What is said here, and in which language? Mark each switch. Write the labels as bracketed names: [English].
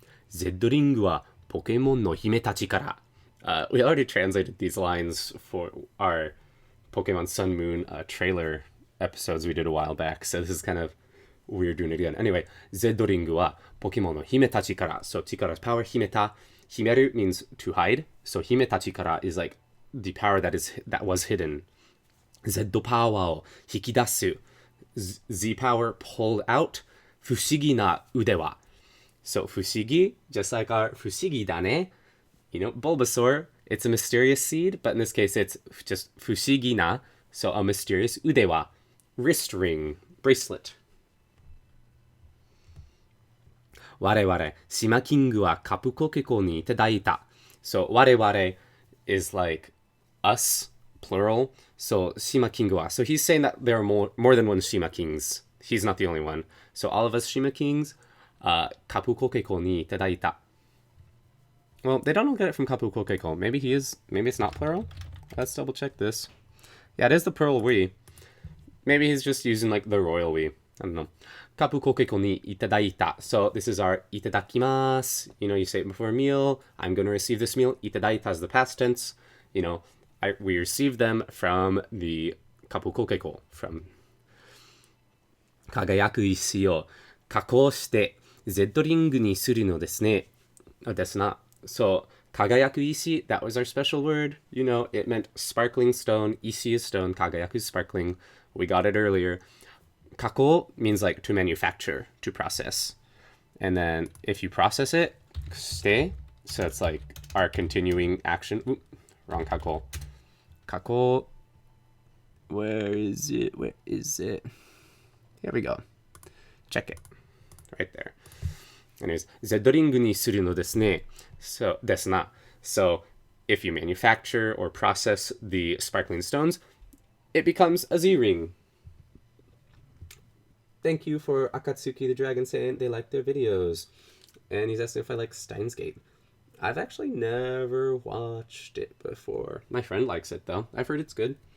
[Japanese] Z リングはポケモンの姫たちから。 [English] We already translated these lines for our Pokemon Sun Moon trailer episodes we did a while back, so this is kind of weird doing it again. Anyway, [Japanese] Z リングはポケモンの姫たちから。 [English] So 力 power 秘めた。 秘める means to hide. So [Japanese] 姫たちから [English] is like the power that was hidden. [Japanese] Z パワーを引き出す。 [English] Z power pulled out. [Japanese] 不思議な腕は。 [English] So 不思議, just like our [Japanese] 不思議だね. [English] You know, Bulbasaur, it's a mysterious seed, but in this case it's just 不思議な. So a mysterious 腕は wrist ring, bracelet. [Japanese] 我々、島キングはカプコケコにいただいた. [English] So 我々 is like us, plural. So 島キングは. So he's saying that there are more than one Shima Kings. He's not the only one. So all of us Shima Kings, [Japanese] カプコケコにいただいた. [English] Well, they don't all get it from Kapu Kokeko. Maybe it's not plural? Let's double check this. Yeah, it is the plural we. Maybe he's just using like the royal we. I don't know. [Japanese] Kapu Kokeko ni itadaita. [English] So this is our itadakimasu. You know, you say it before a meal. I'm going to receive this meal. Itadaita is the past tense. You know, we received them from the Kapu Kokeko. From [Japanese] 輝く石を加工して Z リングにするのですね。ですな。 [English] So, 輝く石, that was our special word. You know, it meant sparkling stone. Ishi is stone. 輝く is sparkling. We got it earlier. 加工 means like to manufacture, to process. And then if you process it, して, so it's like our continuing action. Oop, wrong 加工. 加工.Where is it? Here we go. Check it. Right there. Anyways, [Japanese] Z リングにするのですね. [English] So, [Japanese] ですな. [English] So, if you manufacture or process the sparkling stones, it becomes a Z ring. Thank you for Akatsuki the Dragon saying they like their videos. And he's asking if I like Steins Gate. I've actually never watched it before. My friend likes it though. I've heard it's good.